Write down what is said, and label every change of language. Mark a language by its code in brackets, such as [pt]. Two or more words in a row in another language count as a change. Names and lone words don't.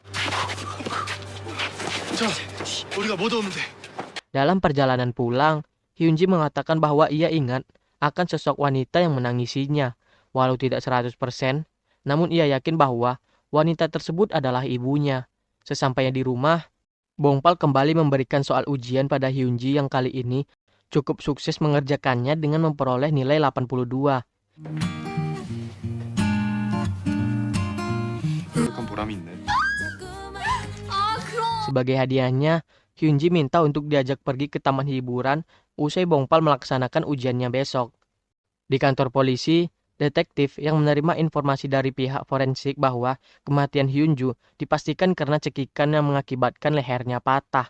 [id] Dalam perjalanan pulang, Hyunji mengatakan bahwa ia ingat akan sosok wanita yang menangisinya. Walau tidak 100%, namun ia yakin bahwa wanita tersebut adalah ibunya. Sesampainya di rumah, Bongpal kembali memberikan soal ujian pada Hyunji yang kali ini cukup sukses mengerjakannya dengan memperoleh nilai 82. [ko] 노력한 보람이 있네. [id] Sebagai hadiahnya, Hyunji minta untuk diajak pergi ke taman hiburan usai Bongpal melaksanakan ujiannya besok. Di kantor polisi, detektif yang menerima informasi dari pihak forensik bahwa kematian Hyunju dipastikan karena cekikan yang mengakibatkan lehernya patah.